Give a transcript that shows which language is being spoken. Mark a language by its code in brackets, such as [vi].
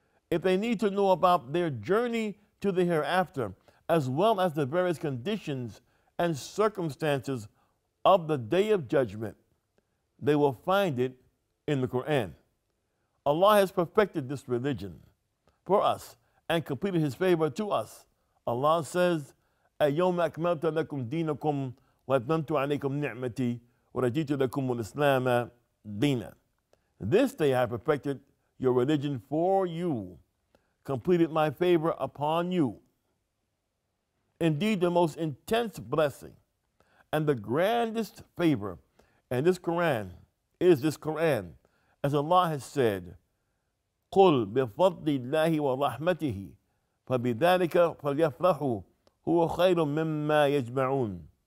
[en] If they need to know about their journey to the hereafter, as well as the various conditions and circumstances of the Day of Judgment, they will find it in the Quran. Allah has perfected this religion for us and completed His favor to us. Allah says, [ar] اليوم أكملت لكم دينكم وأتممت عليكم نعمتي ورضيت لكم الإسلام دينا. [en] This day I have perfected your religion for you, completed my favor upon you. Indeed, the most intense blessing and the grandest favor in this Quran is this Quran, as Allah has said, [ar] قُلْ بِفَضْلِ اللَّهِ وَرَحْمَتِهِ فَبِذَلِكَ فَلْيَفْرَحُوا هُوَ خَيْرٌ مِّمَّا يَجْمَعُونَ.